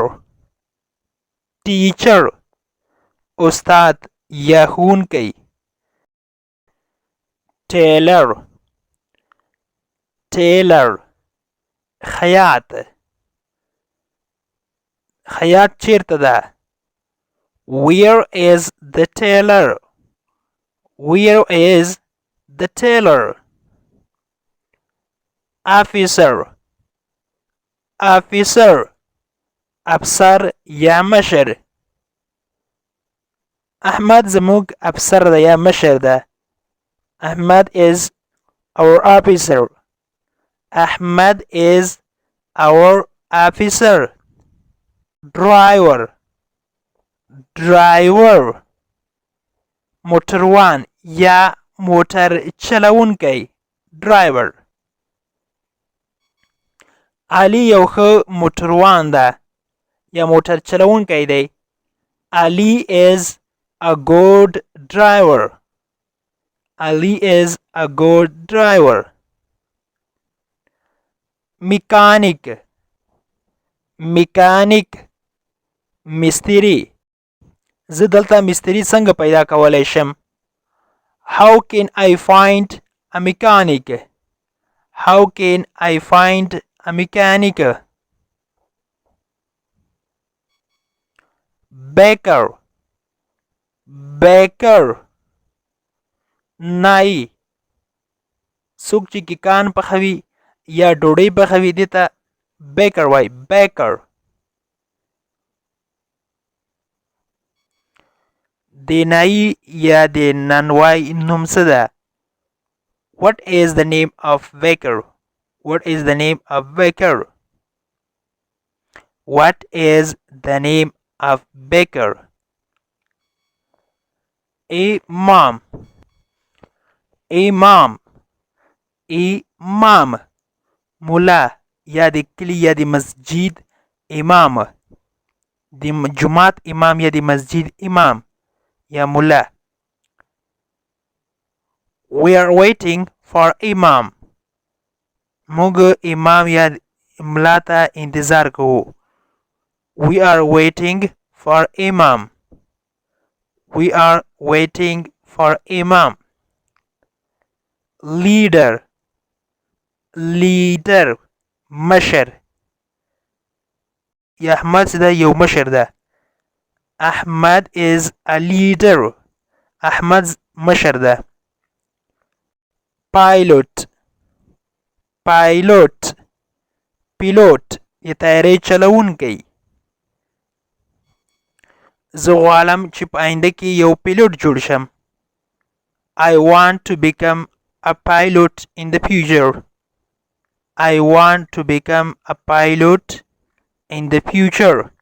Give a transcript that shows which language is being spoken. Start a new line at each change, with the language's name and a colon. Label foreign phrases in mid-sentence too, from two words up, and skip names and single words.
English: teacher.
Pashto: استاد یا ښوونکی.
English: tailor. tailor.
Pashto: خیاط. خیاط چیرته ده؟
English: where is the tailor? where is the tailor? officer. officer.
Pashto: افسر یا مشر. احمد زموږ افسر ده یا مشر ده.
English: Ahmad is our officer. Ahmad is our officer. Driver. driver.
Pashto: موټروان یا موټر چلونکی.
English: driver.
Pashto: علي یو ښه موټروان ده یا موټر چلونکی دی.
English: Ali is a good driver. Ali is a good driver. Mechanic. mechanic.
Pashto: مستری. زه دلته مستری څنګه پیدا کولی شم؟
English: How can I find a mechanic? How can I find a mechanic? baker. baker.
Pashto: نای. څوک چې کیکان پخوي یا ډوډۍ پخوي دې ته بیکر وای. بیکر. د نای یا د نانوای نوم څه ده؟
English: What is the name of baker? What is the name of baker? What is the name of baker? Imam.
Pashto: امام. امام. مولا یا د کلی یا د مسجد امام. د جماعت امام یا د مسجد امام یا مولا.
English: We are waiting for imam.
Pashto: موږ امام یا ملا ته انتظار کوو.
English: We are waiting for imam. We are waiting for imam. leader. leader.
Pashto: مشر یا احمد ده یو مشر ده.
English: احمد is a leader.
Pashto: احمد مشر ده.
English: pilot.
Pashto: pilot. پیلوت یا طیارې چلونکی. زه غواړم چې په آینده کې یو پیلوټ جوړ شم.
English: I want to become a pilot in the future. I want to become a pilot in the future.